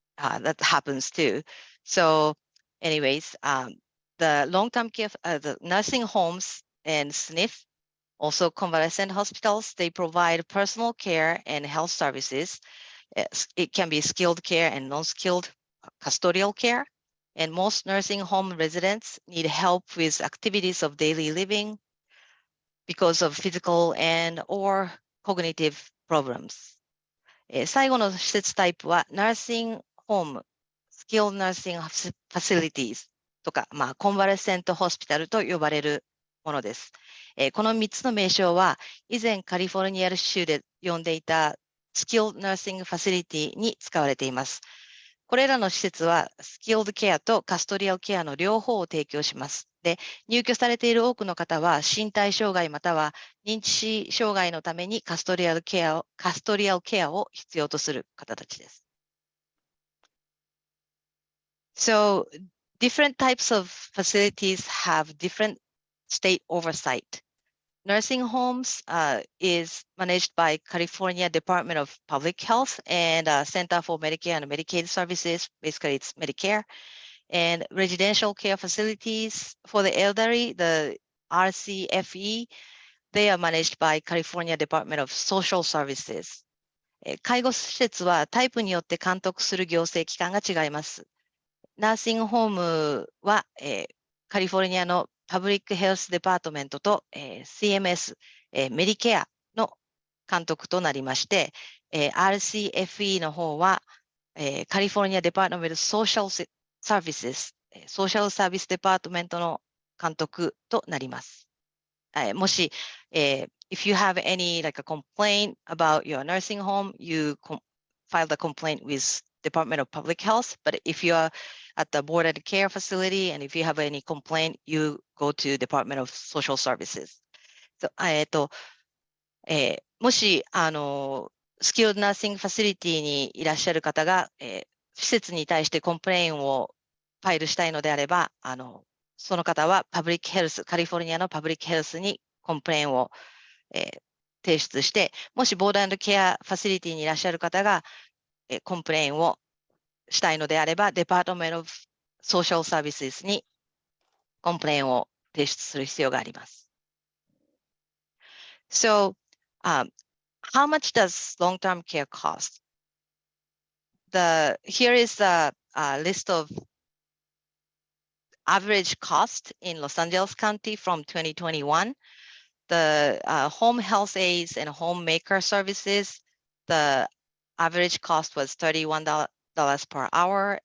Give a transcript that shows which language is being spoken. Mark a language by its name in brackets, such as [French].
[English] That happens too. So anyways, the long-term care, the nursing homes and SNF, also convalescent hospitals, they provide personal care and health services. It can be skilled care and non-skilled custodial care. And most nursing home residents need help with activities of daily living because of physical and or cognitive problems. [Japanese] 最後の施設タイプは、ナーシングホーム、スキルナーシングファシリティーズとか、コンバレッセントホスピタルと呼ばれるものです。この3つの名称は、以前カリフォルニア州で呼んでいたスキルナーシングファシリティに使われています。これらの施設は、スキルドケアとカストリアルケアの両方を提供します。で、入居されている多くの方は、身体障害または認知障害のためにカストリアルケアを必要とする方たちです。 [English] So, different types of facilities have different state oversight. Nursing homes is managed by California Department of Public Health and Center for Medicare and Medicaid Services. Basically, it's Medicare. And residential care facilities for the elderly, the RCFE, they are managed by California Department of Social Services. [Japanese] 介護施設はタイプによって監督する行政機関が違います。ナーシングホームは、カリフォルニアのパブリックヘルスデパートメントと、CMS、メディケアの監督となりまして、RCFE の方は、カリフォルニアデパートメントソーシャルサービス、ソーシャルサービスデパートメントの監督となります。もし、 [English] if you have any like a complaint about your nursing home, you file the complaint with Department of Public Health. But if you are at the boarded care facility and if you have any complaint, you go to Department of Social Services. So, [Japanese] もしスキルナーシングファシリティにいらっしゃる方が、施設に対してコンプレインをファイルしたいのであれば、その方はパブリックヘルス、カリフォルニアのパブリックヘルスにコンプレインを、提出して、もしボーダー&ケアファシリティにいらっしゃる方が、コンプレインをしたいのであれば、デパートメントオブソーシャルサービスにコンプレインを提出する必要があります。 [English] So, how much does long-term care cost? Here is the list of average cost in Los Angeles County from 2021. The home health aides and homemaker services, the average cost was $31 per hour.